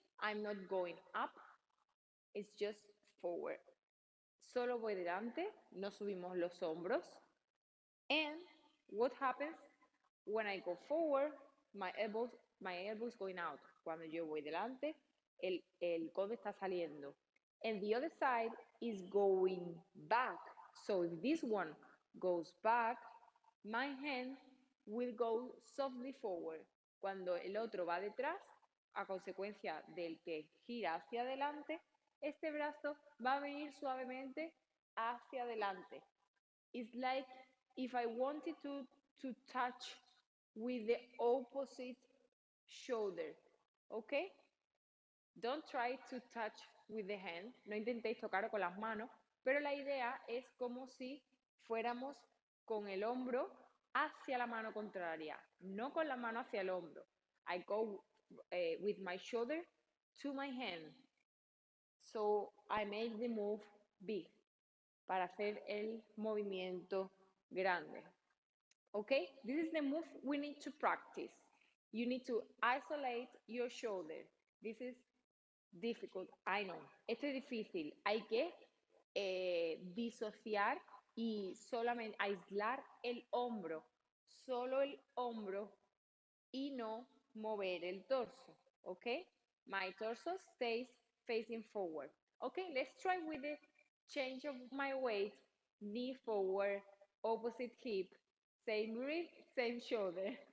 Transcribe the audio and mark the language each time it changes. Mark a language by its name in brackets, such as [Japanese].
[English] I'm not going up, it's just forward. [Spanish] Solo voy delante, no subimos los hombros. [English] And what happens when I go forward? My elbow is going out. [Spanish] Cuando yo voy delante, el codo está saliendo. [English] And the other side is going back. So if this one goes back, my hand will go softly forward. [Spanish] Cuando el otro va detrás, a consecuencia del que gira hacia adelante, este brazo va a venir suavemente hacia adelante. [English] It's like if I wanted to touch with the opposite shoulder, okay? Don't try to touch with the hand, [Spanish] no intentéis tocar con las manos, pero la idea es como si fuéramos con el hombro hacia la mano contraria, no con la mano hacia el hombro. [English] I go with my shoulder to my hand. So I make the move big [Spanish] para hacer el movimiento grande. [English] Okay, this is the move we need to practice. You need to isolate your shoulder. This is difficult, I know. [Spanish] Esto es difícil. Hay que disociar y solamente aislar el hombro, solo el hombro y no mover el torso, ¿ok? [English] My torso stays facing forward. Okay, let's try with the change of my weight, knee forward, opposite hip, same rib, same shoulder.